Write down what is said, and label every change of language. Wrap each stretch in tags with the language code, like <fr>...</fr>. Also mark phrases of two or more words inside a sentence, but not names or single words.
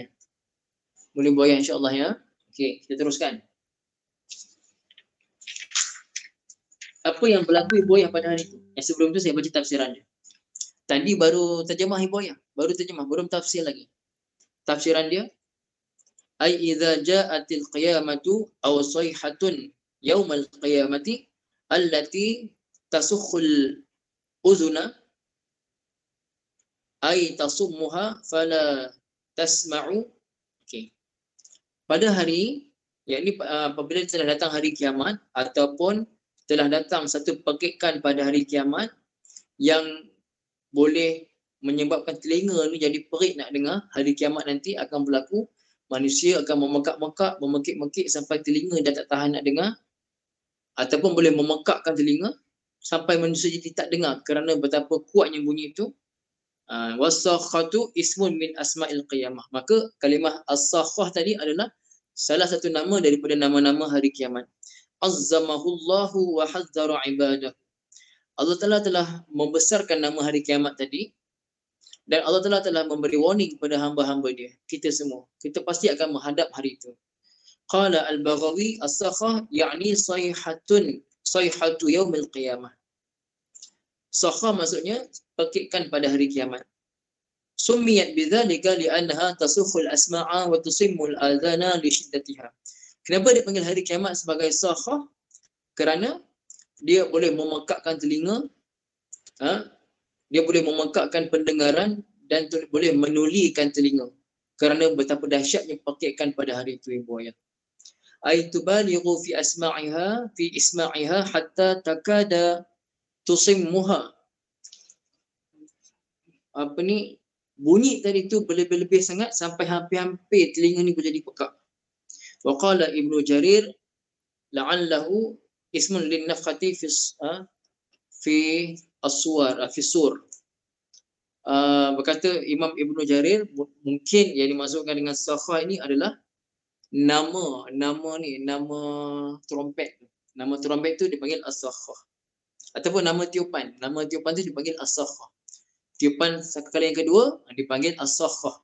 <ms>Boleh buaya</ms> <ar>إن شاء الله</ar> <ms>ya. Okey, kita teruskan. Apa yang berlaku Ibu Ayah pada hari itu? Yang sebelum tu saya baca tafsiran dia. Tadi baru terjemah Ibu Ayah, baru terjemah, belum tafsir lagi. Tafsiran dia,</ms> <ar>أي إذا جاءت القيامة أو صيحة يوم القيامة التي تصخ الآذان أي تصمها فلا تسمع.</ar> <ms>Okey. Pada hari, yakni apabila telah datang hari kiamat ataupun telah datang satu pekikan pada hari kiamat yang boleh menyebabkan telinga ni jadi perik nak dengar, hari kiamat nanti akan berlaku, manusia akan memekak-mekak, memekik-mekik sampai telinga dah tak tahan nak dengar, ataupun boleh memekakkan telinga sampai manusia jadi tak dengar kerana betapa kuatnya bunyi itu.</ms> <ar>والصاخة اسم من أسماء القيامة.</ar> <ms>Maka kalimah as-sakhah tadi adalah salah satu nama daripada nama-nama hari kiamat.</ms> <ar>عظمها الله وحذر عباده.</ar> <ms>Allah Ta'ala telah membesarkan nama hari kiamat tadi, dan Allah Ta'ala telah memberi warning kepada hamba-hamba dia, kita semua. Kita pasti akan menghadap hari itu.</ms> <ar>قال البغوي الصاخة يعني صيحة يوم القيامة.</ar> <ms>Sakhah maksudnya pekikan pada hari kiamat.</ms> <ar>سميت بذلك لأنها تصخ الأسماع وتصم الآذان لشدتها.</ar> <ms>Kenapa dia panggil hari kiamat sebagai sakhah? Kerana dia boleh memekakkan telinga, dia boleh memekakkan pendengaran dan boleh menulikan telinga kerana betapa dahsyatnya pekikan pada hari itu Ibu Ayah.</ms> <ar>أي تبالغ في إسماعها حتى تكاد تصمها.</ar> <ms>Bunyi tadi tu berlebih-lebih sangat sampai hampir-hampir telinga ni menjadi pekak.</ms> <ar>وقال ابن جرير لعله اسم للنفخة في الصور في صور.</ar> <ms>Berkata Imam Ibnu Jarir, mungkin yang dimaksudkan dengan sakhah ini adalah nama trompet. Nama trompet tu dipanggil as-sakhah. Ataupun nama tiupan. Nama tiupan tu dipanggil as-sakhah. Tiupan sekali yang kedua dipanggil as-sakhah.</ms>